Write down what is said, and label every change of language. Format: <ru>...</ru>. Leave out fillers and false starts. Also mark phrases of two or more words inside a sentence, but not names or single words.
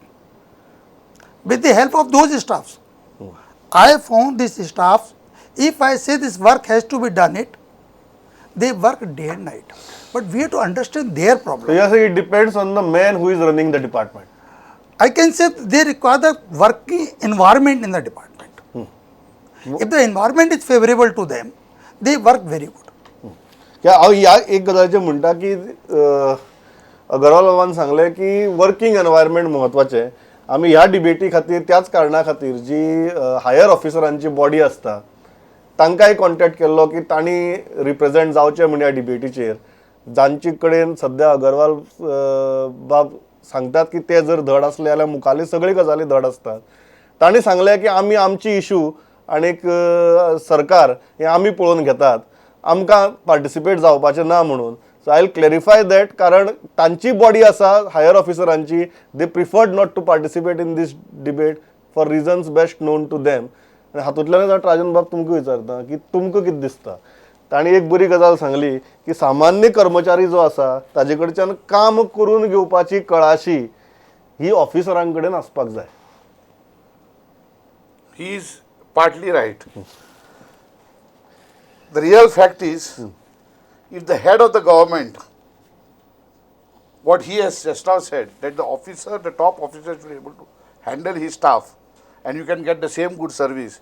<en>With the help of those staffs, I found these staffs, if I say this work has to be done they work day and night. But we have to understand their problem. So you say it depends on the man who is running the department. I can say they require the working environment in the department. If the environment is favorable to them, they work very good.</en> <kok>या एक गजालीचें म्हणटा की अगरवाल बाबान सांगलें की</kok> <en>working environment</en> <kok>महत्वाचें. आमी ह्या डिबेटी खातीर त्याच कारणा खातीर जी हायर ऑफिसरांची बॉडी आसता तांकांय कॉन्टॅक्ट केल्लो की तांणी रिप्रेझेंट जावचें म्हण ह्या डिबेटीचेर. जांचे कडेन सद्या अगरवाल बाब सांगतात की ते जर धड आसले जाल्यार मुखाल्ली सगळी गजाली धड आसतात. तांणी सांगलें की आमी आमची इशू आनीक सरकार हें आमी पळोवन घेतात, आमकां पार्टिसिपेट जावपाचें ना म्हणून.</kok> <en>So I will clarify that.</en> <kok>कारण तांची बॉडी आसा हायर ऑफिसरांची,</kok> <en>they preferred not to participate in this debate for reasons best known to them.</en> <kok>आनी हातूंतल्यानच हांव राजन बाब तुमकां विचारता की तुमकां कितें दिसता? तांणी एक बरी गजाल सांगली की सामान्य कर्मचारी जो आसा ताजे कडच्यान काम करून घेवपाची कळाशी ही ऑफिसरां कडेन आसपाक जाय.</kok> <en>He is partly right. The real fact is, if the head of the government, what he has just now said, that the officer, the top officer should be able to handle his staff and you can get the same good service.</en>